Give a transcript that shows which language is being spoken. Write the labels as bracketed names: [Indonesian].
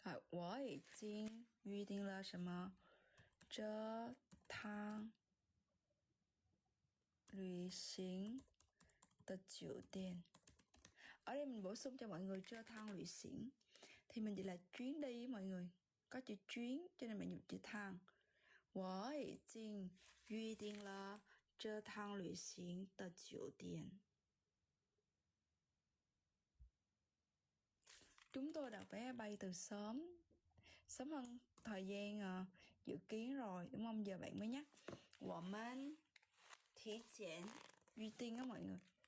[Chinese] 我已经预定了什么？这趟旅行的酒店。 [Vietnamese] Ở đây mình bổ sung cho mọi người [Chinese] 这趟旅行 [Vietnamese] thì mình chỉ là chuyến đi mọi người. Có chữ chuyến cho nên mình dùng chữ thang. [Chinese] 我已经预定了这趟旅行的酒店。 [Vietnamese] Chúng tôi đặt vé bay từ sớm hơn thời gian dự kiến rồi đúng không? Giờ bạn mới nhắc. [Chinese] 我们提前预定 [Vietnamese] á mọi người.